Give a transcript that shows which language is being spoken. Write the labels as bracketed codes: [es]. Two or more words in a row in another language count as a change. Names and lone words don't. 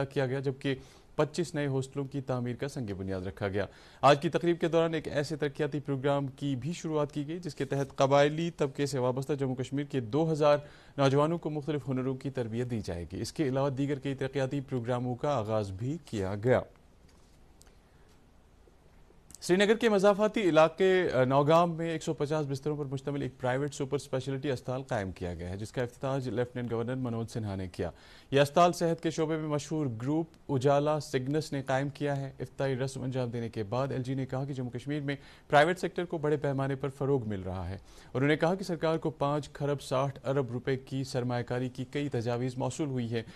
[ur] کیا گیا جبکہ 25 نئے ہاسٹلوں کی تعمیر کا سنگ بنیاد رکھا گیا آج کی تقریب کے دوران ایک ایسے ترقیاتی پروگرام کی بھی شروعات کی گئی جس کے تحت قبائلی طبقے سے وابستہ جموں کشمیر کے 2000 نوجوانوں کو مختلف ہنروں کی تربیت دی جائے گی اس کے علاوہ دیگر کئی ترقیاتی پروگراموں کا آغاز بھی کیا گیا سری نگر کے مضافاتی علاقے نوگام میں 150 بستروں پر مشتمل ایک پرائیویٹ سپر اسپیشلٹی اسپتال قائم کیا گیا ہے، جس کا افتتاح لیفٹیننٹ گورنر منوج سنہا نے کیا۔ یہ اسپتال صحت کے شعبے میں مشہور گروپ اجالا سگنس نے قائم کیا ہے۔ افتتاحی رسم انجام دینے کے بعد ایل جی نے کہا کہ جموں کشمیر میں پرائیویٹ سیکٹر کو بڑے پیمانے پر فروغ مل رہا ہے۔ انہوں نے کہا کہ سرکار کو 5 خرب 60 ارب روپے کی سرمایہ کاری کی کئی تجاویز موصول ہوئی ہے۔